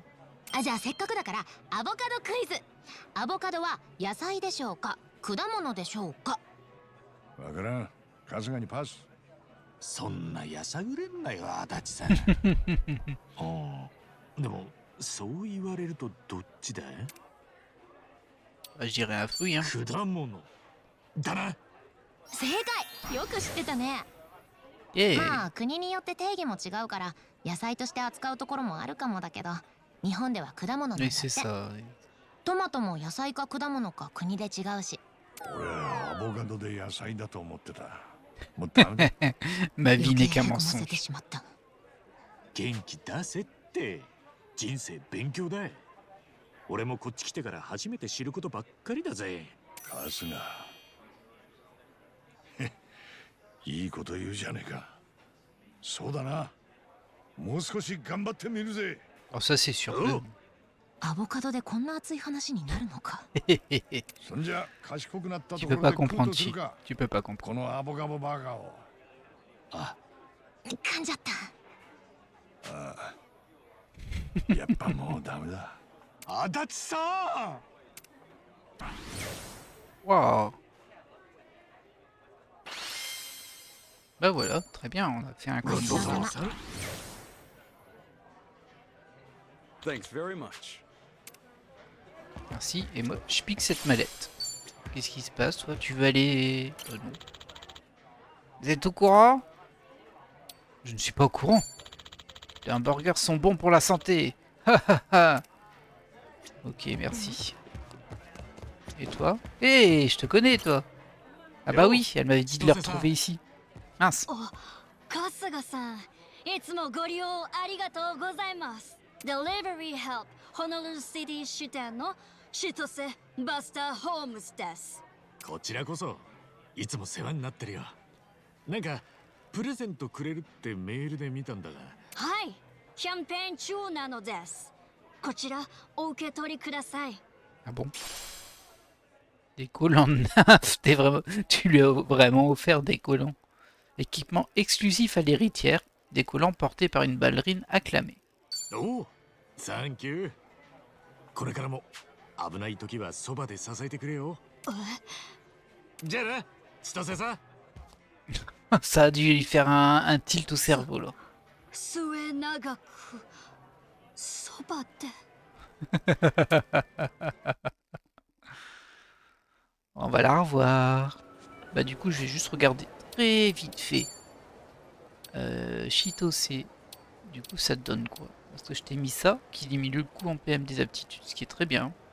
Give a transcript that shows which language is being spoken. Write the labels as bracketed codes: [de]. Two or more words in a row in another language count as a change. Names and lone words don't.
[ja] あ、じゃあせっかくだからアボカドクイズ。アボカドは野菜でしょうか、果物でしょうか？わからん。春日にパス。そんなやさぐれんなよ足立さん。でもそう言われるとどっちだ？ [fr] Je dirais un fruit hein. [ja] 果物だな。正解。よく知ってたね。 [en] Yeah. [ja] まあ国によって定義も違うから野菜として扱うところもあるかもだけど、日本では果物なんだって。トマトも野菜か果物か国で違うし。俺はアボカドで野菜だと思ってた。もうダメだ。 [fr] Ma vie n'est qu'un mensonge. [ja] 元気出せって。人生勉強だ。俺もこっち来てから初めて知ることばっかりだぜ。春日。いいこと言うじゃねえか。そうだな。もう少し頑張ってみるぜ。 [fr] あ、ça c'est sûr. [ja] アボカドでこんな熱い話になるのか。そんじゃ賢くなったと [fr] Tu [ja] こ [fr] peux [ja] ろ [fr] pas [ja] で食う [fr] comprendre [ja] とする Chi. か。 [fr] Tu peux pas [ja] こ [fr] comprendre. [ja] のアボカドバーガーを。あ、噛んじゃった。ああ。やっぱもうダメだ。足立さん。 [fr] Waouh. Bah voilà, très bien, on a fait un code. [en] Thanks very much. [fr] Merci, et moi je pique cette mallette. Qu'est-ce qui se passe toi? Tu veux aller... Oh non. Vous êtes au courant? Je ne suis pas au courant. Les hamburgers sont bons pour la santé. Ok, merci. Et toi? Hé, je te connais toi. Ah bah oui, elle m'avait dit de le retrouver ici. Mince. [ja] 春日さん、いつもご利用ありがとうございます。Delivery Help Honolulu City 支店の千歳バスター・ホームズです。こちらこそいつも世話になってるよ。なんかプレゼントくれるってメールで見たんだが。はい、キャンペーン中なのです。こちらお受け取りください。 [fr] Ah bon? Des collants de nymphes, tu lui as vraiment offert des collants. Équipement exclusif à l'héritière, des collants portés par une ballerine acclamée. [ja] おお、サンキュー。これからも危ない時はそばで支えてくれよ。じゃあな、千歳さん。 [fr] Ça a dû lui faire un tilt au cerveau là. [ja] 末永くそばで。 [fr] On va la revoir. Bah du coup je vais juste regarder très vite fait. Chitose. Du coup ça te donne quoi? Parce que je t'ai mis ça, qui diminue le coût en PM des aptitudes, ce qui est très bien.